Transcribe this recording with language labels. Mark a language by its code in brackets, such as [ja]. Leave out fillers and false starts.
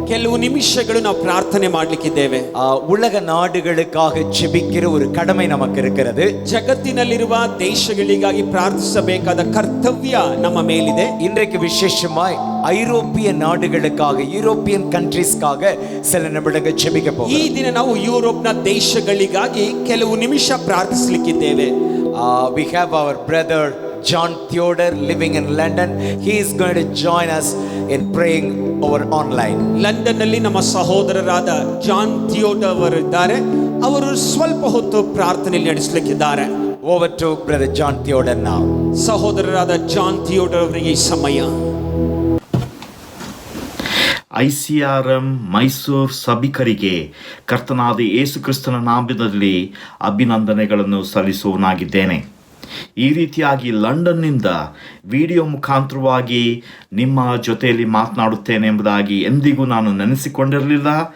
[kn] ಕೆಲವು ನಿಮಿಷಗಳು ನಾವು ಪ್ರಾರ್ಥನೆ ಮಾಡಲಿಕ್ಕಿದ್ದೇವೆ. [ta] உலக நாடுகளுக்காக ஜெபிக்கிற ஒரு கடமை நமக்கு இருக்கிறது. [kn] ಜಗತ್ತಿನಲ್ಲಿರುವ ದೇಶಗಳಿಗಾಗಿ ಪ್ರಾರ್ಥಿಸಬೇಕಾದ ಕರ್ತವ್ಯ ನಮ್ಮ ಮೇಲಿದೆ. [ta] இன்றைக்கு விசேஷமாய் ஐரோப்பிய நாடுகளுக்காக, [en] European கண்ட்ரீஸ்க்காக [ta] சில நிமிடங்கள் ஜெபிக்க [kn] ಈ [ta] போகிறோம். [kn] ದಿನ ನಾವು ಯುರೋಪ್ನ ದೇಶಗಳಿಗಾಗಿ ಕೆಲವು ನಿಮಿಷ ಪ್ರಾರ್ಥಿಸಲಿಕ್ಕಿದ್ದೇವೆ. [en] We have our brother John Theodore living in London. He is going to join us in praying over online. [kn] London ನಲ್ಲಿ ನಮ್ಮ ಸಹೋದರರಾದ ಜಾನ್ ಥಿಯೋಡರ್ ಅವರು ಇದ್ದಾರೆ. ಅವರು ಸ್ವಲ್ಪ ಹೊತ್ತು ಪ್ರಾರ್ಥನೆಯಲ್ಲಿ ನಡೆಸಲಿಕ್ಕಿದ್ದಾರೆ. [en] Over to brother John Theodore now. [kn] ಸಹೋದರರಾದ ಜಾನ್ ಥಿಯೋಡರ್ ಅವರಿಗೆ ಈ ಸಮಯ. ICRM ಮೈಸೂರು ಸಭಿಕರಿಗೆ ಕರ್ತನಾದ ಯೇಸು ಕ್ರಿಸ್ತನ ನಾಮದಲ್ಲಿ ಅಭಿನಂದನೆಗಳನ್ನು ಸಲ್ಲಿಸುವನಾಗಿದ್ದೇನೆ. ಈ ರೀತಿಯಾಗಿ ಲಂಡನ್ನಿಂದ ವಿಡಿಯೋ ಮುಖಾಂತರವಾಗಿ ನಿಮ್ಮ ಜೊತೆಯಲ್ಲಿ ಮಾತನಾಡುತ್ತೇನೆ ಎಂಬುದಾಗಿ ಎಂದಿಗೂ ನಾನು ನೆನೆಸಿಕೊಂಡಿರಲಿಲ್ಲ.